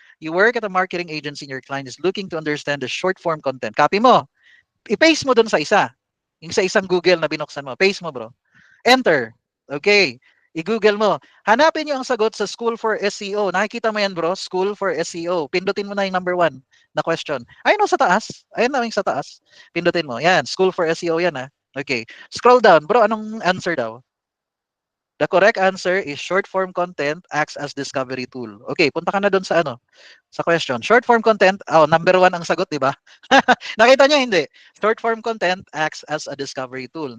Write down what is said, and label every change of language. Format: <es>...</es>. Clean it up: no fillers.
<en>You work at a marketing agency and your client is looking to understand the short form content.</en> <tl>Copy mo. I-paste mo dun sa isa. Yung sa isang Google na binuksan mo. Paste mo, bro. Enter. Okay. I-Google mo. Hanapin nyo ang sagot sa School for SEO. Nakikita mo yan, bro? School for SEO. Pindutin mo na yung number 1 na question. Ayun sa taas. Ayun na yung sa taas. Pindutin mo. Yan. School for SEO yan, ha? Okay. Scroll down. Bro, anong answer daw?</tl> <en>The correct answer is short form content acts as discovery tool.</en> <tl>Okay, punta ka na doon sa sa question. Short form content, number 1 ang sagot, di ba? Nakita niyo hindi?</tl> <en>Short form content acts as a discovery tool.</en>